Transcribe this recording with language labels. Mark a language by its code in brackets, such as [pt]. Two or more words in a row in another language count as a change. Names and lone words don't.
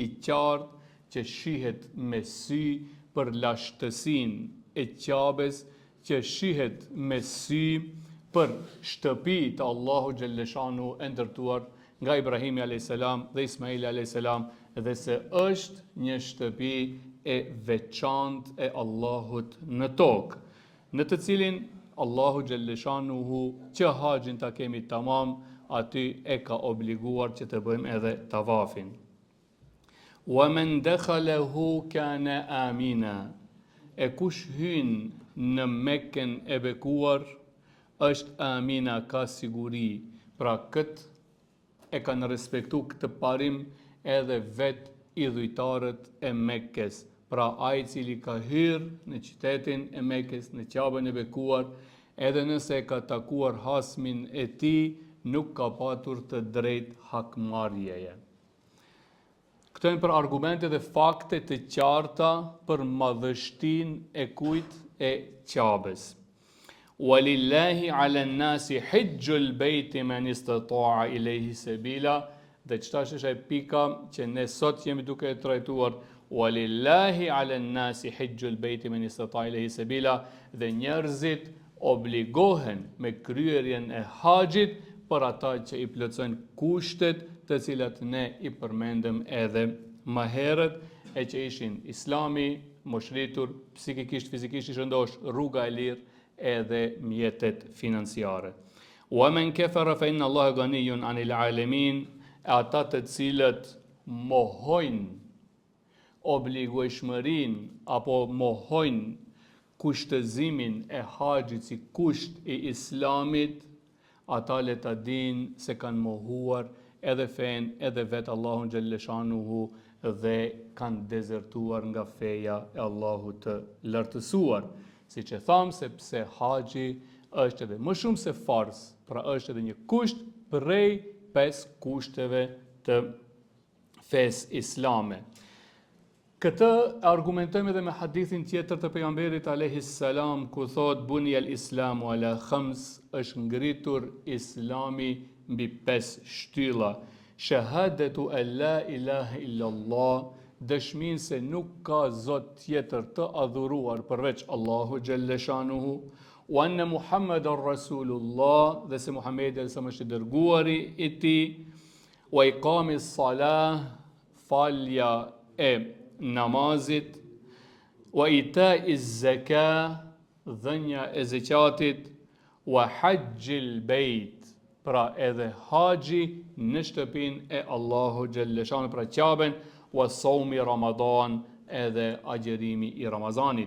[sq] qartë që shihet me sy për lashtësinë e Qabes, që shihet me sy për shtëpitë Allahu xhalleshanuhu e ndërtuar nga Ibrahimi [ar] عليه السلام [sq] dhe Ismaili [ar] عليه السلام, [sq] dhe se është një shtëpi e veçantë e Allahut në tokë, në të cilin Allahu xhalleshanuhu që haxhin ta kemi tamam, aty e ka obliguar që të bëjmë edhe tavafin. [ar] ومن دخله كان آمنا. [sq] E kush hyn në Mekën e bekuar është amina, ka siguri. Pra këtë e kanë respektu këtë parim edhe vet idhujtarët e Mekës. Pra ai i cili ka hyrë në qytetin e Mekës, në Qabën e bekuar, edhe nëse e ka takuar hasmin e tij, nuk ka patur të drejt hakmarrjeje. Këto janë për argumente dhe fakte të qarta për madhështinë e kujt e Qabes. [ar] ولله على الناس حج البيت من استطاع إليه سبيلا. [sq] Dhe qëta është e pika që ne sot jemi duke e trajtuar. [ar] ولله على الناس حج البيت من استطاع إليه سبيلا. [sq] Dhe njerëzit obligohen me kryerjen e haxhit për ata që i plotësojnë kushtet të cilat ne i përmendëm edhe më herët, e që ishin islami, moshritur, psikikisht, fizikisht i shëndosh, rruga e lirë edhe mjetet financiare. [ar] ومن كفر فإن الله غني عن العالمين, [sq] ata të cilët mohojnë obligueshmërinë apo mohojnë kushtëzimin e haxhit si kusht i islamit, ata le ta dinë se kanë mohuar edhe fen, edhe vetë Allahun xhalleshanuhu dhe kanë dezertuar nga feja e Allahut të lartësuar. Siç e tham, sepse haxhi është edhe më shumë se farz, pra është edhe një kusht prej 5 kushteve të fesë islame. Këtë argumentojmë edhe me hadithin tjetër të pejgamberit [ar] عليه السلام, [sq] ku thot [ar] بني الإسلام على خمس, [sq] është ngritur islami mbi 5 shtylla. [ar] شهادة أن لا إله إلا الله, [sq] dëshmin se nuk ka zot tjetër të adhuruar përveç Allahu xhalleshanuhu, [ar] وأن محمدا رسول الله, [sq] dhe se Muhamedi është i dërguari i tij, [ar] وإقام الصلاة, [sq] falja e namazit, [ar] وإيتاء الزكاة, [sq] dhënia e zakatit, [ar] وحج البيت, [sq] pra edhe haxhi në shtëpinë e Allahu xhalleshanuhu, pra Kaben, [ar] وصوم رمضان, [sq] edhe agjerimi i Ramazanit.